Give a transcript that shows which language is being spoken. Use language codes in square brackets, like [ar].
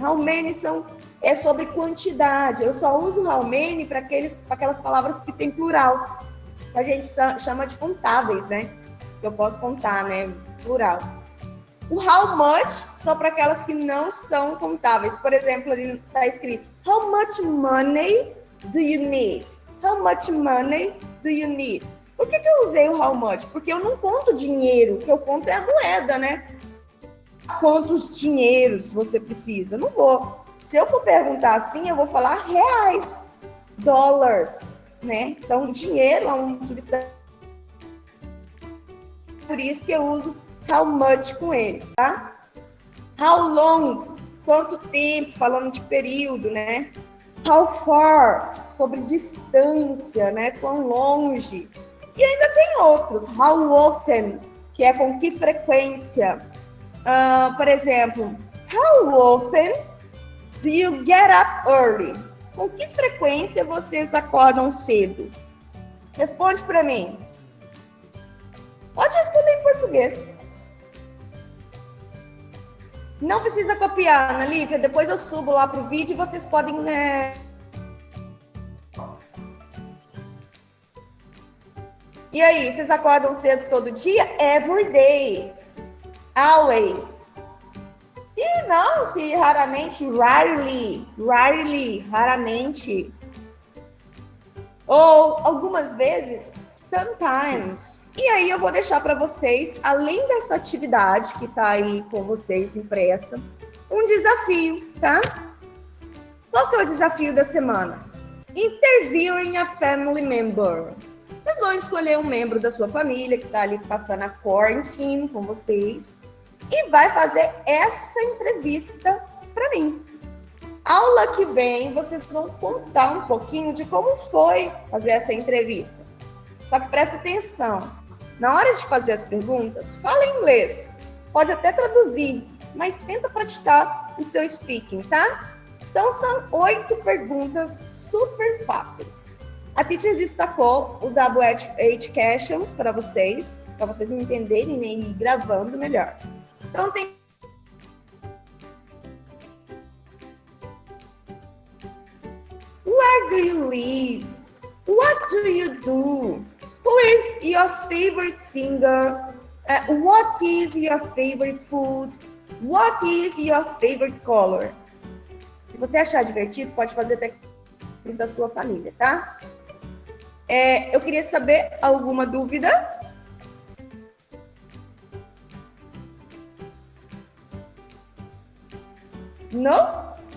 [pt] How many é sobre quantidade. Eu só uso how many para aquelas palavras que tem plural. Que a gente chama de contáveis, né? Que eu posso contar, né? Plural. O how much são para aquelas que não são contáveis. Por exemplo, ali está escrito [en] how much money do you need? How much money do you need? [pt] Por que eu usei o how much? Porque eu não conto dinheiro, o que eu conto é a moeda, né? Quantos dinheiros você precisa? Não vou. Se eu for perguntar assim, eu vou falar reais, dólares, né? Então, dinheiro é um substantivo. Por isso que eu uso how much com eles, tá? How long, quanto tempo, falando de período, né? How far, sobre distância, né? Quão longe. E ainda tem outros. How often, que é com que frequência. Por exemplo, [en] how often do you get up early? [pt] Com que frequência vocês acordam cedo? Responde para mim. Pode responder em português. Não precisa copiar, Ana Lívia. Depois eu subo lá pro vídeo e vocês podem... E aí, vocês acordam cedo todo dia? [en] Every day. [pt] Always. Se raramente, rarely, raramente. Ou algumas vezes, sometimes. E aí eu vou deixar para vocês, além dessa atividade que está aí com vocês impressa, um desafio, tá? Qual que é o desafio da semana? [en] Interviewing a family member. [pt] Vocês vão escolher um membro da sua família que está ali passando a quarantine com vocês e vai fazer essa entrevista para mim. Aula que vem, vocês vão contar um pouquinho de como foi fazer essa entrevista. Só que presta atenção. Na hora de fazer as perguntas, fala inglês. Pode até traduzir, mas tenta praticar o seu speaking, tá? Então, são 8 perguntas super fáceis. A teacher destacou os WH questions para vocês entenderem e ir gravando melhor. Então, tem... [en] Where do you live? What do you do? Who is your favorite singer? What is your favorite food? What is your favorite color? [pt] Se você achar divertido, pode fazer até da sua família, tá? Eu queria saber, alguma dúvida? Não?